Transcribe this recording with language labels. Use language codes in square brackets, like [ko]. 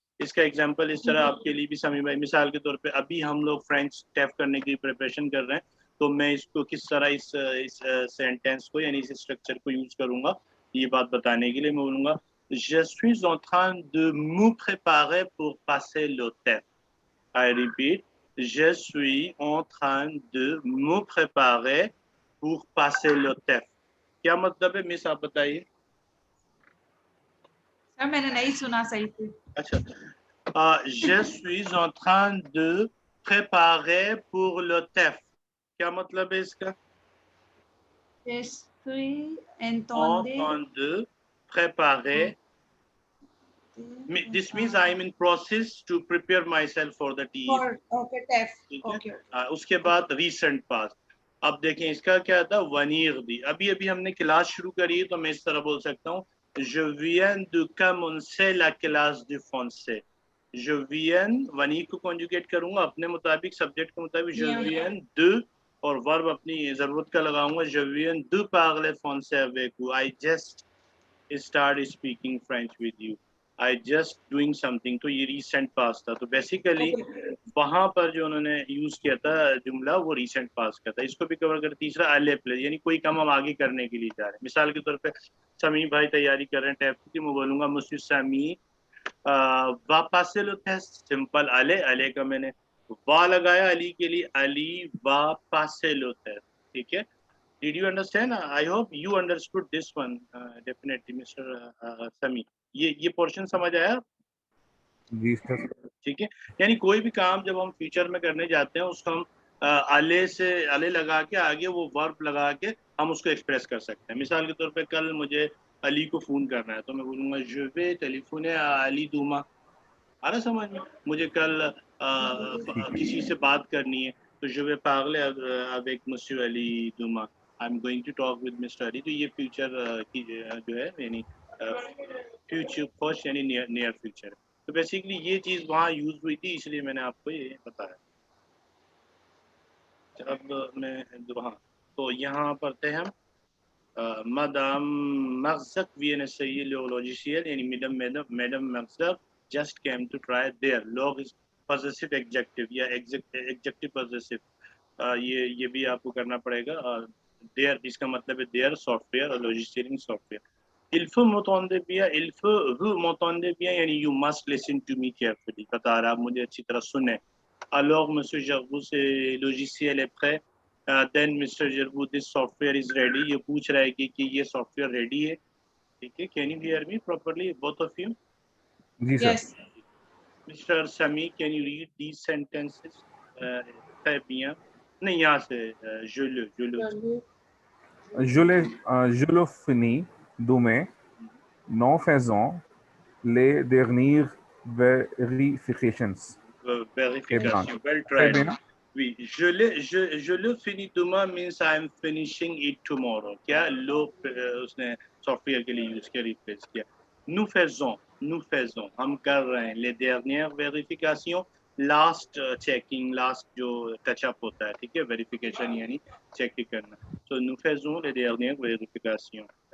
[hi] इसका एग्जांपल इस तरह आपके लिए भी समी भाई, मिसाल के तौर पे अभी हम लोग फ्रेंच टेफ करने की प्रिपरेशन कर रहे हैं, तो मैं इसको किस तरह इस सेंटेंस को यानी इस स्ट्रक्चर को यूज करूंगा, ये बात बताने के लिए मैं बोलूंगा [fr] Je suis en train de me préparer pour passer le TEF. [en] I repeat, [fr] je suis en train de me préparer pour passer le TEF. [hi] क्या मतलब है मिस, आप बताइए। सर मैंने नहीं सुना सही से। [fr] अच्छा, je suis en train de préparer pour le TEF, [hi] क्या मतलब है इसका? Estoy [fr] en train de préparer, [en] this means I am in process to prepare myself for the TEF. Okay, TEF. [hi] Okay. उसके बाद रीसेंट पास। अब देखें इसका क्या था, वनीर दी। अभी हमने क्लास शुरू करी, तो मैं इस तरह बोल सकता हूँ [fr] je viens de commencer la classe de français. je viens, वनीर को कॉन्जुगेट करूंगा अपने मुताबिक, सब्जेक्ट के मुताबिक, je viens de, और वर्ब अपनी जरूरत का लगाऊंगा, je viens de parler français avec vous. [en] I just start speaking French with you. I just doing something, [hi] तो ये recent past था। तो बेसिकली वहां पर जो उन्होंने यूज किया था जुमला, वो recent past का था। इसको भी कवर कर। तीसरा अले प्ले, यानी कोई काम हम आगे करने के लिए जा रहे हैं। मिसाल के तौर पे समी भाई तैयारी कर रहे हैं टैब की, मैं बोलूंगा मुझसे समी वा पासे लो टेस्ट, सिंपल अले का मैंने वा लगाया अली के लिए, अली वा पासे लो टेस्ट, ठीक है। [en] Did you understand? I hope you understood this one. Definitely, Mr. Sami. [hi] ये पोर्शन समझ आया? जी सर। ठीक है, यानी कोई भी काम जब हम फ्यूचर में करने जाते हैं, उसको हम अले लगा के आगे वो वर्ब लगा के हम उसको एक्सप्रेस कर सकते हैं। मिसाल के तौर पे कल मुझे अली को फोन करना है, तो मैं बोलूंगा [fr] je vais téléphoner à Ali Douma। [hi] आ रहा समझ में? मुझे कल किसी से बात करनी है तो [fr] je vais parler avec monsieur Ali Duma, [en] I'm going to talk with Mr. Ali। [hi] तो ये फ्यूचर की जो है यानी फ्यूचर फर्स्ट यानी नियर फ्यूचर। तो बेसिकली ये चीज़ वहाँ यूज हुई थी, इसलिए मैंने आपको ये बताया। अब मैं हाँ, तो यहाँ पढ़ते हैं हम [fr] Madame Marzak viene essayer le logiciel [hi] यानी Madame Marzak [en] just came to try their log is possessive adjective या adjective possessive। [hi] ये भी आपको करना पड़ेगा। their इसका मतलब है their software और logiciel software। [fr] Il faut m'entendre bien, il faut vous m'entendez bien यानी [en] you must listen to me carefully, [hi] बता रहा आप मुझे अच्छी तरह सुने। [fr] Alors monsieur Gervous ce logiciel est prêt। [en] Then Mr. Gervous this software is ready। [hi] ये पूछ रहा है कि ये सॉफ्टवेयर रेडी है, ठीक है। [en] Can you hear me properly both of you? [hi] Ji sir. [en] Yes. Mr. Sami, can you read these sentences? [fr] très bien। [hi] नहीं यहाँ से je [fr] le finis demain, nous faisons les dernières vérifications. [en] Verification, well [fr] Très [en] tried। [fr] bien। Oui, je le finis demain [en] means I am finishing it tomorrow। [hi] क्या लो उसने software के लिए use किया, replace किया। [fr] nous faisons [hi] हम कर रहे हैं [fr] les dernières vérifications, [hi] last checking, last जो टचअप होता है, ठीक है। वेरिफिकेशन यानी चेक करना। तो [fr] nous faisons les dernières vérifications।